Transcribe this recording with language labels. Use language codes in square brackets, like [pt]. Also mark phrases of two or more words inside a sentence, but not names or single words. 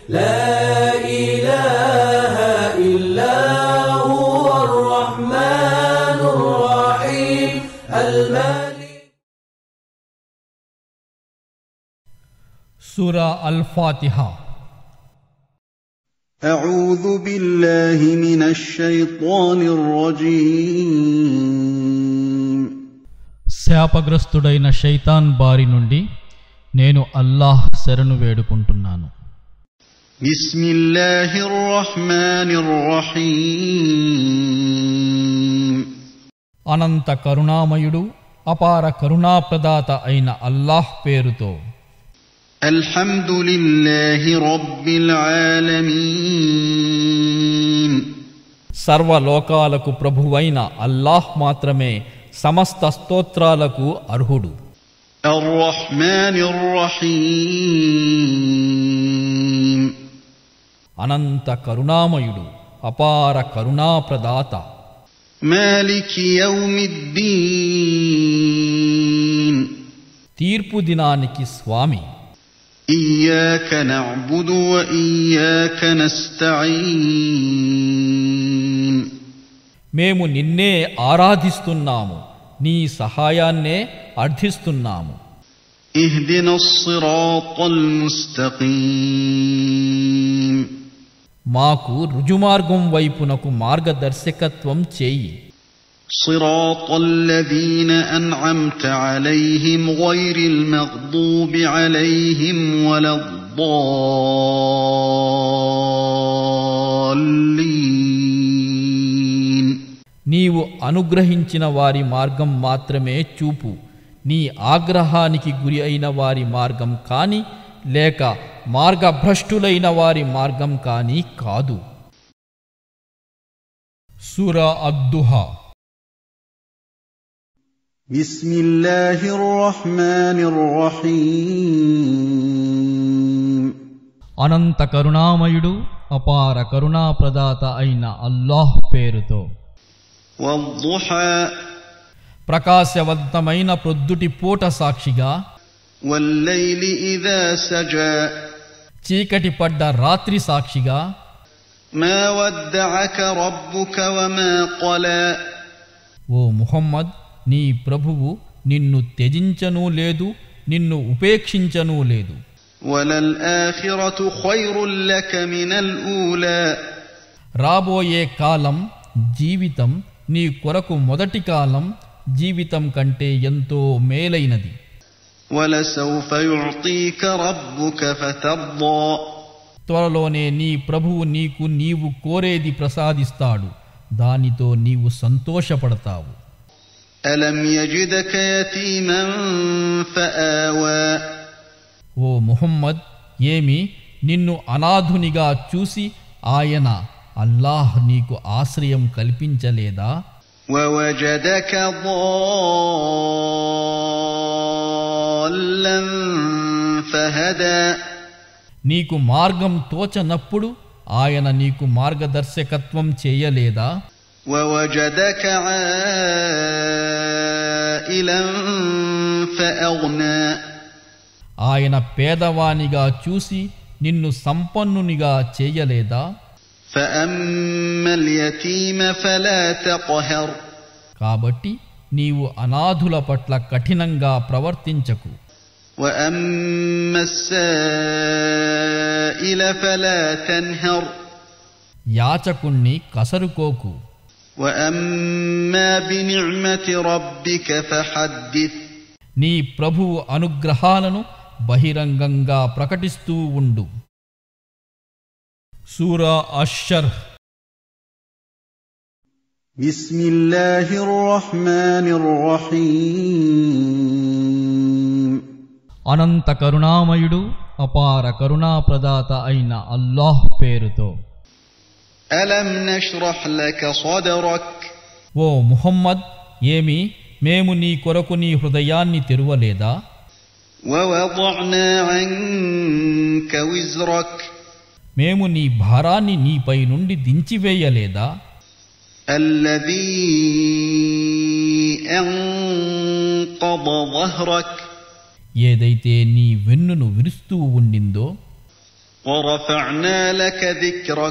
[ar] لا إله إلا هو الرحمن الرحيم المالك. سورة الفاتحة. أعوذ بالله من الشيطان الرجيم. [te] శాపగ్రస్తుడైన శైతాన్ బారి నుండి నేను అల్లాహ్ శరణు వేడుకుంటున్నాను. [ar] بسم الله الرحمن الرحيم. [te] అనంత కరుణామయుడు అపార కరుణాప్రదాత అయిన అల్లాహ్ పేరుతో. [ar] الحمد لله رب العالمين. [te] సర్వలోకాలకు ప్రభువైన అల్లాహ్ మాత్రమే సమస్త స్తోత్రాలకు అర్హుడు. [ar] الرحمن الرحيم. [te] అనంత కరుణామయుడు అపార కరుణాప్రదాత. [ar] مالك يوم الدين. [te] తీర్పు దినానికి స్వామి. [ar] إياك نعبد وإياك نستعين. [te] మేము నిన్నే ఆరాధిస్తున్నాము, నీ సహాయాన్నే అర్థిస్తున్నాము. [ar] اهدنا الصراط المستقيم. [te] మాకు రుజుమార్గం వైపునకు మార్గదర్శకత్వం చేయి. [ar] صراط الذين أنعمت عليهم غير المغضوب عليهم ولا الضالين. [te] నీవు అనుగ్రహించిన వారి మార్గం మాత్రమే చూపు, నీ ఆగ్రహానికి గురి అయిన వారి మార్గం కాని లేక మార్గభ్రష్టులైన వారి మార్గం కాని కాదు. సూరా అద్దుహా. [ar] بسم الله الرحمن الرحيم. [te] అనంత కరుణామయుడు అపార కరుణాప్రదాత అయిన అల్లాహ్ పేరుతో. [ar] والضحى. [te] ప్రకాశవంతమైన ప్రొద్దుటి పూట సాక్షిగా. [ar] والليل إذا سجى. [te] చీకటి పడ్డ రాత్రి సాక్షిగా. [ar] ما ودعك ربك وما قلى. [te] ఓ ముహమ్మద్, నీ ప్రభువు నిన్ను త్యజించనూ లేదు, నిన్ను ఉపేక్షించనూ లేదు. [ar] وللآخرة خير لك من الأولى. [te] రాబోయే కాలం జీవితం నీ కొరకు మొదటి కాలం జీవితం కంటే ఎంతో మేలైనది. [ar] ولسوف يعطيك ربك فترضى. [te] త్వరలోనే నీ ప్రభువు నీవు కోరేది ప్రసాదిస్తాడు, దానితో నీవు సంతోషపడతావు. [ar] ألم يجدك يتيما فآوى. [te] ఓ ముహమ్మద్, ఏమి నిన్ను అనాథునిగా చూసి ఆయన అల్లాహ్ నీకు ఆశ్రయం కల్పించలేదా? [ar] ووجدك ضالا فهدى. [te] నీకు మార్గం తోచనప్పుడు ఆయన నీకు మార్గదర్శకత్వం చేయలేదా? [ar] ووجدك عائلا فأغنى. [te] ఆయన పేదవానిగా చూసి నిన్ను సంపన్నునిగా చేయలేదా? [ar] فأما اليتيم فلا تقهر. [te] కాబట్టి నీవు అనాథుల పట్ల కఠినంగా ప్రవర్తించకు. [ar] وأما السائل فلا تنهر. [te] యాచకుణ్ణి కసరుకోకు. [ar] وأما بنعمة ربك فحدث. [te] నీ ప్రభువు అనుగ్రహాలను బహిరంగంగా ప్రకటిస్తూ ఉండు. సూరా అష్-షర్హ్. [ar] بسم الله الرحمن الرحيم. [te] అనంత కరుణామయుడు అపార కరుణాప్రదాత అయిన అల్లాహ్ పేరుతో. [ar] ألم نشرح لك صدرك. [te] ఓ ముహమ్మద్, ఏమి మేము నీ కొరకు నీ హృదయాన్ని తెరువలేదా? [ar] ووضعنا عنك وزرك. [te] మేము నీ భారాన్ని నీపై నుండి దించివేయలేదా? [ar] الذي أنقض ظهرك. [te] ఏదైతే నీ వెన్నును విరుస్తూ ఉండిందో. [ar] ورفعنا لك ذكرك